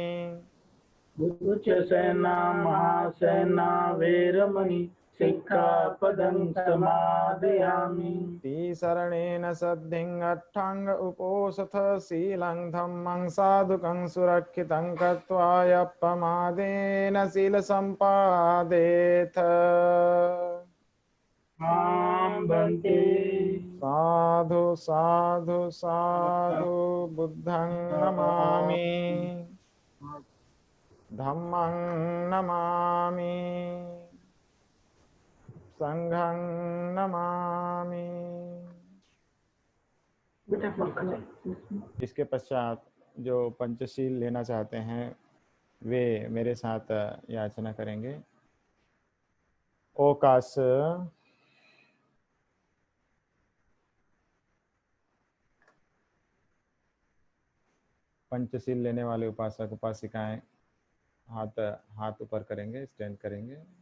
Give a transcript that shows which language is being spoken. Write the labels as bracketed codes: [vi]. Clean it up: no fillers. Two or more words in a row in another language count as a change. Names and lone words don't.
[pi] उच्चशयना महाशयना वेरमणि सिक्खापदं समादयामि। तिसरणेन सद्धिं अट्टांग उपोषथ शीलं धम्मं साधुकं सुरक्षितं कृत्वा यप्पमादेन शीलसम्पादेथ। मां बन्ते साधु साधु साधु बुद्धं नमामि, धम्मं नमामि, संघं नमामि। [hi] इसके पश्चात जो पंचशील लेना चाहते हैं वे मेरे साथ याचना करेंगे। ओकाश पंचशील लेने वाले उपासक उपासिकाएं हाथ ऊपर करेंगे, स्टैंड करेंगे।